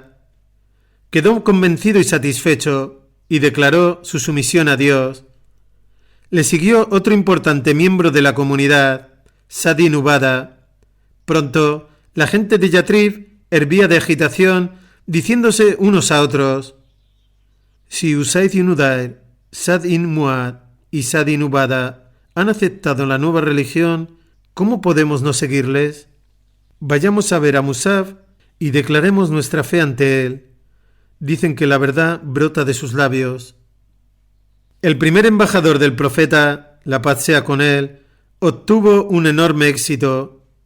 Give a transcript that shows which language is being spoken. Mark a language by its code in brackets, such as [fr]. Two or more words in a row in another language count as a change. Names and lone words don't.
[es] Quedó convencido y satisfecho y declaró su sumisión a Dios. Le siguió otro importante miembro de la comunidad, Sa'd ibn Ubadah. Pronto, la gente de Yatrib hervía de agitación, diciéndose unos a otros: «Si Usaid ibn Udair, Sa'd ibn Mu'adh y Sa'd ibn Ubadah han aceptado la nueva religión, ¿cómo podemos no seguirles? Vayamos a ver a Musab y declaremos nuestra fe ante él. Dicen que la verdad brota de sus labios». El primer embajador del profeta, la paz sea con él, obtuvo un enorme éxito.